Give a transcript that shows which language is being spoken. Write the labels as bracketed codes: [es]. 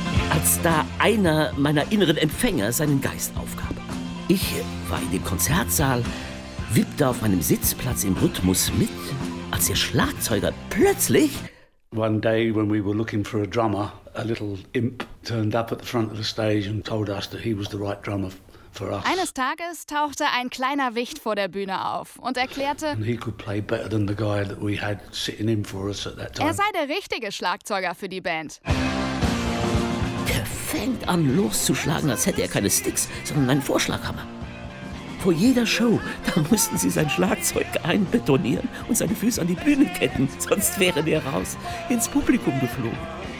[de] Als da einer meiner inneren Empfänger seinen Geist aufgab. Ich war in dem Konzertsaal, wippte auf meinem Sitzplatz im Rhythmus mit, als der Schlagzeuger plötzlich... [en] One day when we were looking for a drummer, a little imp turned up at the front of the stage and told us that he was the right drummer for us. [de] Eines Tages tauchte ein kleiner Wicht vor der Bühne auf und erklärte... [en] And he could play better than the guy that we had sitting in for us at that time. [de] Er sei der richtige Schlagzeuger für die Band. Er fängt an loszuschlagen, als hätte er keine Sticks, sondern einen Vorschlaghammer. Vor jeder Show, da mussten sie sein Schlagzeug einbetonieren und seine Füße an die Bühne ketten, sonst wäre der raus ins Publikum geflogen.